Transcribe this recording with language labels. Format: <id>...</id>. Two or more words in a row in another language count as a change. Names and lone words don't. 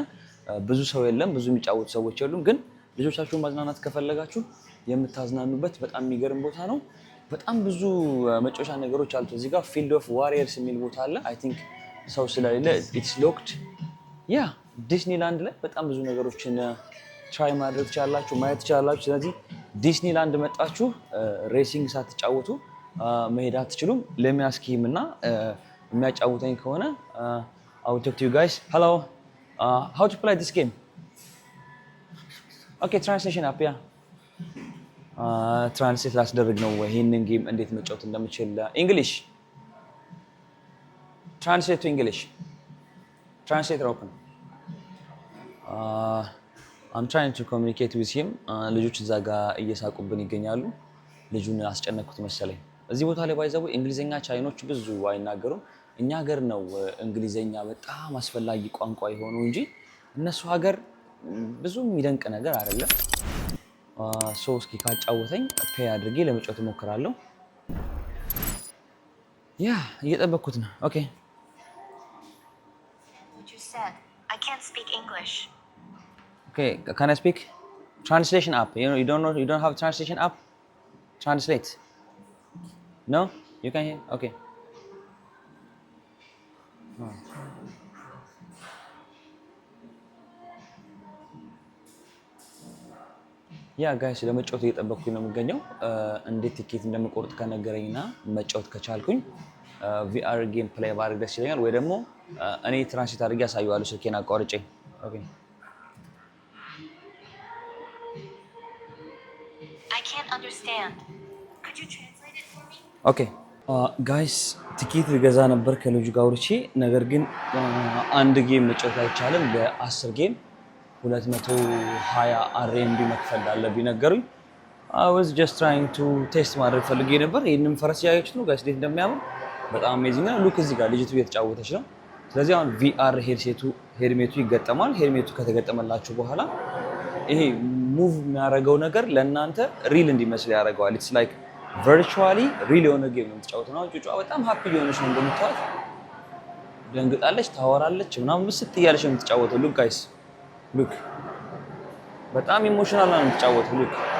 <am>ብዙ ሰው የለም፣ ብዙ የሚጫወቱ ሰዎች የሉም። ግን ልጆቻችሁን ማዝናናት ከፈለጋችሁ የምታዝናኑበት በጣም የሚገርም ቦታ ነው። በጣም ብዙ መጫወቻ ነገሮች አሉት። እዚህ ጋር ፊልድ ኦፍ ዋሪየርስ የሚል ቦታ አለ።</am> <en>I think</en> <am>ሰው ስለሌለ</am> <en>it's locked።</en> <am>ያ ዲዝኒላንድ ላይ በጣም ብዙ ነገሮችን ትራይ ማድረግ ትችላላችሁ፣ ማየት ትችላላችሁ። ስለዚህ ዲዝኒላንድ መጣችሁ ሬሲንግ ሳትጫወቱ መሄድ አትችሉም። ለሚያስኪም እና የሚያጫውተኝ ከሆነ</am> <en>I will talk to you guys. Hello. How to play this game? Okay, translation up, yeah.</en> <am>ትራንስሌት ላስደርግ ነው ይሄንን ጌም እንዴት መጫወት እንደምችል። English.</am> <en>Translate to English. Translator open. I'm trying to communicate with him.</en> <am>ልጆች እዛ ጋር እየሳቁብን ይገኛሉ። ልጁን አስጨነቅኩት መሰለኝ። እዚህ ቦታ ላይ ባይዘው እንግሊዘኛ ቻይኖች ብዙ አይናገሩም። እኛ ሀገር ነው እንግሊዘኛ በጣም አስፈላጊ ቋንቋ የሆነው እንጂ እነሱ ሀገር ብዙ የሚደንቅ ነገር አይደለም። ሶ እስኪ ካጫወተኝ ፔይ አድርጌ ለመጫወት እሞክራለሁ። ያ እየጠበቅኩት ነው። ኦኬ</am> <en>I can't speak English. Okay, can I speak? Translation app. You don't know, you don't have translation app? Translate. No? You can hear? Okay.</en> <am>ያ ጋይስ ለመጫወት እየጠበቅኩኝ ነው የሚገኘው። እንዴት ቲኬት እንደምቆርጥ ከነገረኝና መጫወት ከቻልኩኝ</am> <en>VR game play</en> <am>ባደርግ ደስ ይለኛል። ወይ ደግሞ እኔ ትራንስሌት አድርጌ አሳየዋለሁ ስልኬን አቋርጬ። ኦኬ</am> <en>I can't understand. Could you translate it for me?</en> <am>ኦኬ ጋይስ ቲኬት ልገዛ ነበር ከልጁ ጋር አውርቼ፣ ነገር ግን አንድ ጌም መጫወት አይቻልም። በ10 ጌም 220 RMB መክፈል አለብኝ ነገሩኝ።</am> <en>I was just trying to test</en> <am>ማድረግ ፈልጌ ነበር። ይሄንን ፈረስ ያያችሁት ነው ጋይስ እንዴት እንደሚያምር በጣም አሜዚንግ ነው። ሉክ እዚህ ጋር ልጅቱ እየተጫወተች ነው። ስለዚህ አሁን ቪአር ሄድሜቱ ይገጠማል። ሄድሜቱ ከተገጠመላችሁ በኋላ ይሄ ሙቭ የሚያደርገው ነገር ለእናንተ ሪል እንዲመስል ያደርገዋል።</am> <en>it's like virtually real</en> <am>የሆነ ጌም ነው የምትጫወተው ነው። ጩጫ በጣም ሃፒ የሆነች ነው እንደምታዩት፣ ደንግጣለች፣ ታወራለች፣ ምናምን ምስጥ እያለች ነው የምትጫወተው።</am> <en>look guys look፣</en> <am>በጣም ኢሞሽናል ነው የምትጫወተው። ሉክ</am>